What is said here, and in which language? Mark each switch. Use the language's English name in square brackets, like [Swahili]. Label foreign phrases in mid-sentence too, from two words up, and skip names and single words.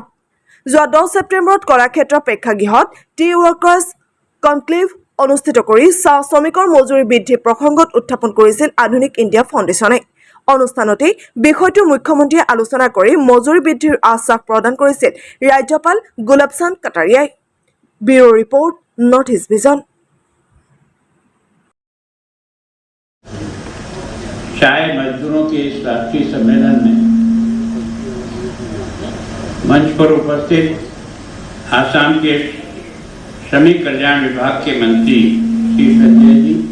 [Assamese] যোৱা 10 ছেপ্টেম্বৰত কলাক্ষেত্ৰ প্ৰেক্ষাগৃহত টি ৱৰ্কাৰ্ছ কনক্লেভ অনুষ্ঠিত কৰি চাহ শ্ৰমিকৰ মজুৰি বৃদ্ধি প্ৰসংগত উত্থাপন কৰিছিল আধুনিক ইণ্ডিয়া ফাউণ্ডেশ্যনে। অনুষ্ঠানতেই বিষয়টো মুখ্যমন্ত্ৰীয়ে আলোচনা কৰি মজুৰি বৃদ্ধিৰ আশ্বাস প্ৰদান কৰিছিল ৰাজ্যপাল গুলাব চান্দ কাটাৰিয়াই। ব্যুৰো ৰিপৰ্ট, নৰ্থ ইষ্ট ভিজন। [Hindi] चाय मजदूरों के इस राष्ट्रीय सम्मेलन में मंच पर उपस्थित आसाम के श्रमिक कल्याण विभाग के मंत्री श्री संजय जी,